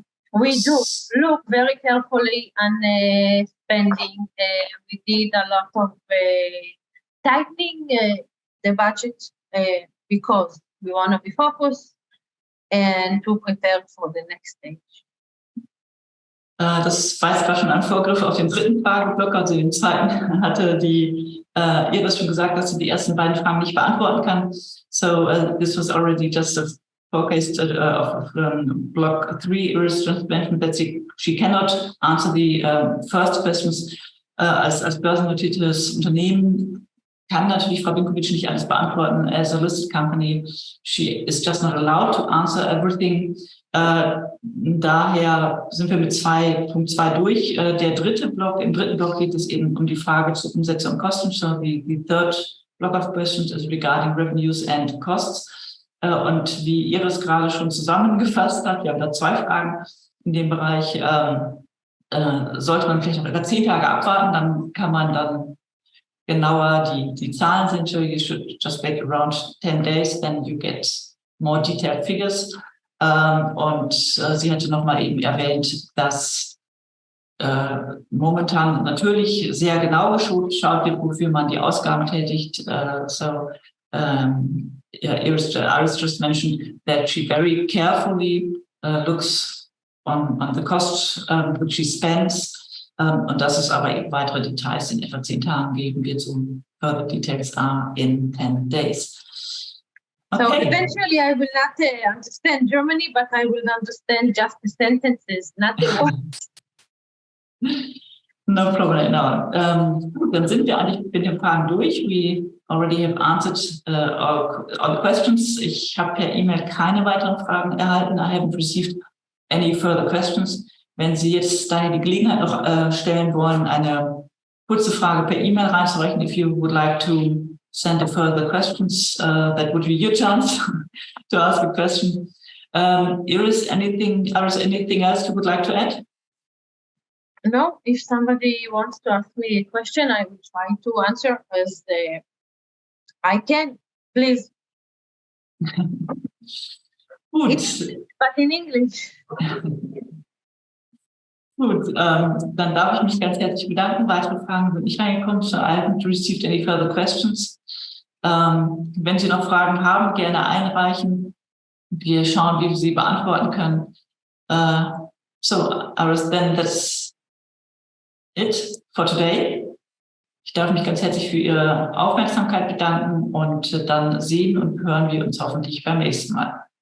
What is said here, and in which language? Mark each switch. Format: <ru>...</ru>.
<en>We do look very carefully on spending. We did a lot of tightening the budget because we want to be focused and to prepare for the next stage.</en> <de>Das war jetzt schon ein Vorgriff auf den dritten Frageblock, also den zweiten hatte die Iris schon gesagt, dass sie die ersten beiden Fragen nicht beantworten kann.</de> <en>So this was already just a focus of block 3. Iris just mentioned that she cannot answer the first questions.</en> <de>Als börsennotiertes Unternehmen kann natürlich Frau Bincovich nicht alles beantworten.</de> <en>As a listed company, she is just not allowed to answer everything.</en> <de>Daher sind wir mit 2.2 durch. Der dritte Block, im dritten Block geht es eben um die Frage zur Umsetzung und Kosten.</de> <en>So the third block of questions is regarding revenues and costs.</en> <de>Und wie Iris gerade schon zusammengefasst hat, wir haben da 2 Fragen in dem Bereich. Sollte man vielleicht noch über 10 Tage abwarten, dann kann man dann genauer die Zahlen sind.</de> <en>So you should just wait around 10 days, then you get more detailed figures.</en> <de>Und sie hatte nochmal eben erwähnt, dass momentan natürlich sehr genau geschaut wird, wofür man die Ausgaben tätigt.</de> <en>Iris just mentioned that she very carefully looks on the cost which she spends.</en> <de>Und dass es aber eben weitere Details in etwa 10 Tagen geben wird.</de> <en>So further details are in 10 days. Okay. So eventually I will not understand Germany, but I will understand just the sentences, not the words. No problem at all.</en> <de>Gut, dann sind wir eigentlich mit den Fragen durch.</de> <en>We already have answered all the questions.</en> <de>Ich habe per E-Mail keine weiteren Fragen erhalten.</de> <en>I haven't received any further questions.</en> <de>Wenn Sie jetzt daher die Gelegenheit noch stellen wollen, eine kurze Frage per E-Mail reinzureichen,</de> <en>if you would like to send further questions, that would be your chance to ask a question. Iris, anything else you would like to add? No, if somebody wants to ask me a question, I will try to answer as I can. Please.</en> <de>Gut.</de> <en>But in English.</en> <de>Gut, dann darf ich mich ganz herzlich bedanken. Weitere Fragen sind nicht reingekommen.</de> <en>So I haven't received any further questions.</en> <de>Wenn Sie noch Fragen haben, gerne einreichen. Wir schauen, wie wir sie beantworten können.</de> <en>So, Iris, then that's it for today.</en> <de>Ich darf mich ganz herzlich für Ihre Aufmerksamkeit bedanken und dann sehen und hören wir uns hoffentlich beim nächsten Mal.</de>